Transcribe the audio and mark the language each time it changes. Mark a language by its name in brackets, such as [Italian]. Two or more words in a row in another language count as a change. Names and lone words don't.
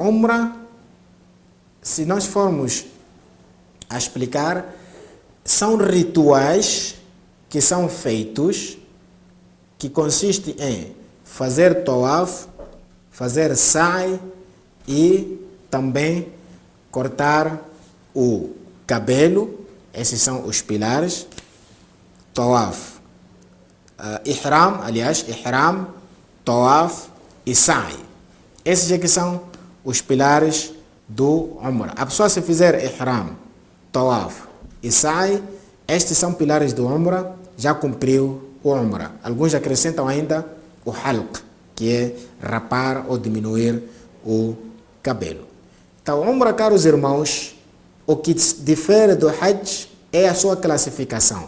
[Portuguese] Umrah, se nós formos a explicar, são rituais que são feitos, que consiste em fazer tawaf, fazer sa'i e também cortar o cabelo. Esses são os pilares. Tawaf, ihram, tawaf e sa'i. Esses aqui são os pilares do Umrah. A pessoa, se fizer ihram, tawaf e sa'i, estes são pilares do Umrah, já cumpriu o Umrah. Alguns acrescentam ainda o halq, que é rapar ou diminuir o cabelo. Então, Umrah, caros irmãos, o que difere do Hajj é a sua classificação.